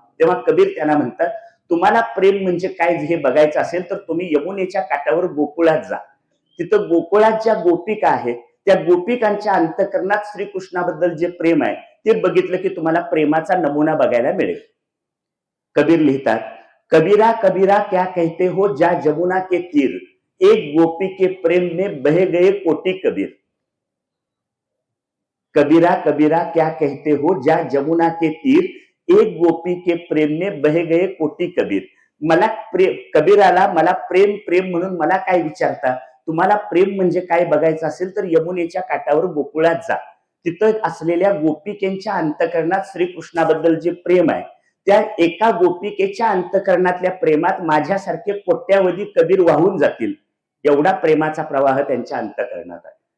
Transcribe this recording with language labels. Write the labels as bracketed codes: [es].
[mr] तेव्हा कबीर त्यांना म्हणतात तुम्हाला प्रेम म्हणजे काय हे बघायचं असेल तर तुम्ही यमुनेच्या काठावर गोकुळात जा. तिथं गोकुळात ज्या गोपिका आहेत त्या गोपिकांच्या अंतःकरणात श्रीकृष्णाबद्दल जे प्रेम आहे ते बघितलं की तुम्हाला प्रेमाचा नमुना बघायला मिळेल. कबीर लिहितात [hi] कबीरा कबीरा क्या कहते हो जा जमुना के तीर एक गोपी के प्रेम में बह गए कोटी कबीर. कबीरा कबीरा क्या कहते हो जा जमुना के तीर एक गोपी के प्रेम में बह गए कोटी कबीर. [mr] मला कबीराला मला प्रेम प्रेम म्हणून मला काय विचारता? तुम्हाला प्रेम म्हणजे काय बघायचं असेल तर यमुनेच्या काठावर गोकुळात जा. तिथं असलेल्या गोपिकेंच्या अंतकरणात श्रीकृष्णाबद्दल जे प्रेम आहे, त्या एका गोपिकेच्या अंतकरणातल्या प्रेमात माझ्यासारखे कोट्यावधी कबीर वाहून जातील, एवढा प्रेमाचा प्रवाह त्यांच्या अंतकरणात आहे.